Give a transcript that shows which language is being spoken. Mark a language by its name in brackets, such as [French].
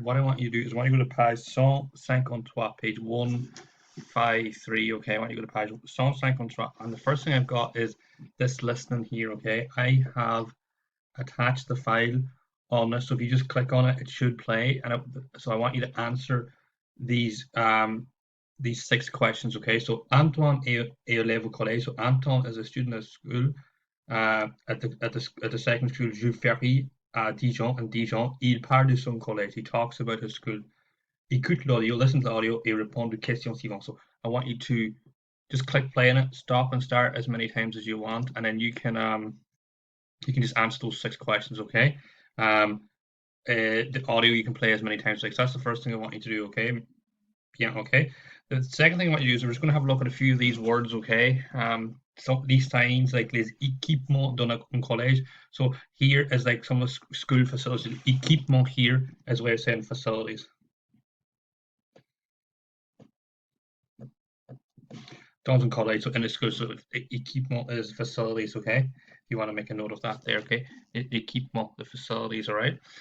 [English] What I want you to do is I want you to go to page 153, page 153. Okay, I want you to go to page 153, and the first thing I've got is this listing here. Okay, I have attached the file on this, so if you just click on it, it should play. So I want you to answer these 6 questions. [French] Okay, so Antoine est élève au collège. [English] So Anton is a student at school. At the second school, Jules Ferry at Dijon, and Dijon, [French] il parle de son collège. [English] He talks about his school. [French] Écoute l'audio, [English] listen to the audio, [French] et répond aux questions suivantes. [English] So I want you to just click play on it, stop and start as many times as you want, and then you can just answer those 6 questions. Okay. The audio you can play as many times. Like so that's the first thing I want you to do. Okay. Yeah. Okay. The second thing I want you to do is we're just going to have a look at a few of these words. Okay. So these signs like [French] les équipements d'un collège. [English] So here is like some of the school facilities. Équipement here is a way of saying facilities. [French] Dans un collège, [English] so in the school, so équipement is facilities. Okay, you want to make a note of that there. Okay, équipement, the facilities. All right.